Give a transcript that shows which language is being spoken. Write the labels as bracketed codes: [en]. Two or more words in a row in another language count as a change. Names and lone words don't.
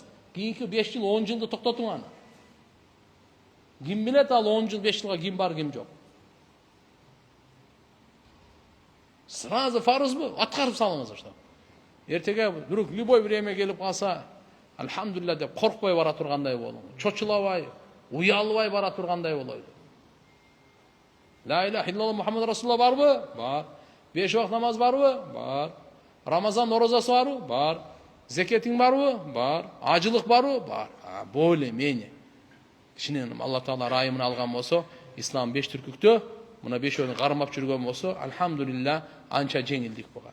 [ky] Кийинки 5 жыл, 10 жылды токтотуң аны. Ким билет ал 10 жыл, 5 жылга ким бар, ким жок. Сразу фарызбы, аткарып салыңыз ошто. Эртеге бирок [ru] любой время [ky] келип калса, альхамдулилля деп коркпой бара тургандай болуңуз. Чочулабай, уялбай бара тургандай болойлу. [ar] لا إله إلا الله محمد رسول الله барбы? [ky] Бар. 5 вакыт намаз барбы? Бар. Рамазан орозасы барбы? Бар. Зекетиң барбы? Бар. Ажылык барбы? Бар. [ru] Более-менее. [ky] Кичине Алла Таала райымын алган болсо, ислам 5 түркүктө, мына 5өөнү кармап жүргөн болсо, альхамдулилля анча жеңилдик болгон.